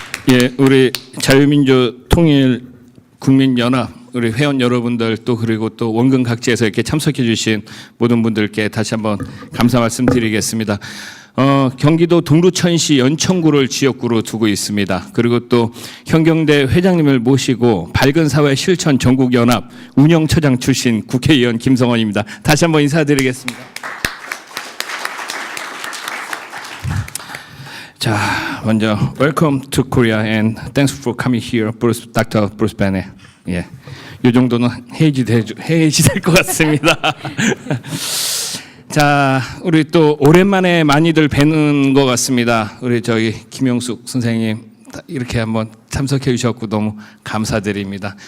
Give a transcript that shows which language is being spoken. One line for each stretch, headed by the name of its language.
Korean: 예, 우리 자유민주 통일 국민연합 우리 회원 여러분들 또 그리고 또 원근 각지에서 이렇게 참석해 주신 모든 분들께 다시 한번 감사 말씀드리겠습니다. 경기도 동두천시 연천구를 지역구로 두고 있습니다. 그리고 또 현경대 회장님을 모시고 밝은 사회 실천 전국연합 운영처장 출신 국회의원 김성원입니다. 다시 한번 인사드리겠습니다. 자, 먼저
English: Welcome to Korea and thanks for coming here, Dr. Bruce Bennett.
Korean: 예, 이 정도는 해야지 될 것 같습니다. 자, 우리 또 오랜만에 많이들 뵈는 것 같습니다. 우리 저기 김영숙 선생님 이렇게 한번 참석해 주셨고 너무 감사드립니다.